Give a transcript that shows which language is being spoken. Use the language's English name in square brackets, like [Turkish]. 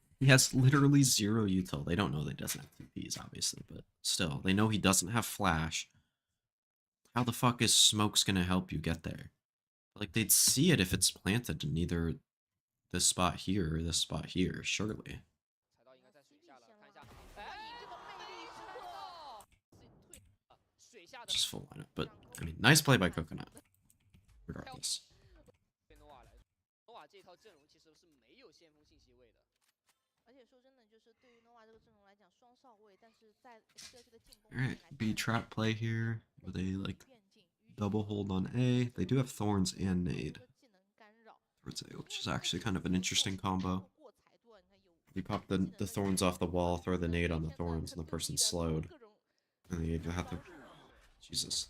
[English] He has literally 0 util. They don't know that he doesn't have TPs, obviously, but still, they know he doesn't have flash. How the fuck is Smoke's gonna help you get there? Like, they'd see it if it's planted, and either this spot here or this spot here, surely. [Chinese] 踩到应该在水下了，看一下，哎，这个魅力时刻，水下的 [English] Just full lineup, but I mean, nice play by Coconut. Regardless. [Chinese] 对诺瓦来说，诺瓦这套阵容其实是没有先锋信息位的。而且说真的，就是对于 nova 这个阵容来讲，双少位，但是在 XLG 的进攻 [English] Alright, B trap play here with a like double hold on A. They do have Thorns and Nade towards A, which is actually kind of an interesting combo. You pop the Thorns off the wall, throw the Nade on the Thorns, and the person's slowed. And they either have to... Jesus.